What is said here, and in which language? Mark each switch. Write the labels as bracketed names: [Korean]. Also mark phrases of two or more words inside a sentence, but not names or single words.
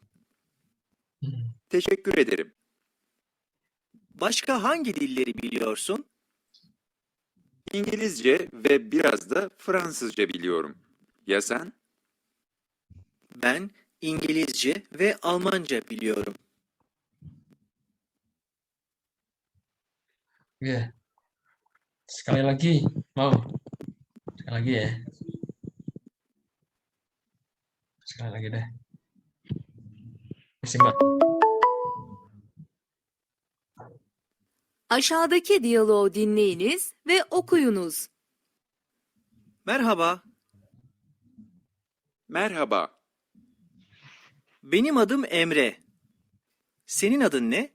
[Turkish] Teşekkür ederim. Başka hangi dilleri biliyorsun? İngilizce ve biraz da Fransızca biliyorum. Ya sen? Ben İngilizce ve Almanca biliyorum. Ya. [Indonesian] Sekali lagi, mau? Sekali lagi ya. Sekali lagi deh. Simak. [Turkish] Aşağıdaki diyaloğu dinleyiniz ve okuyunuz. Merhaba, Merhaba, benim adım Emre. Senin adın ne?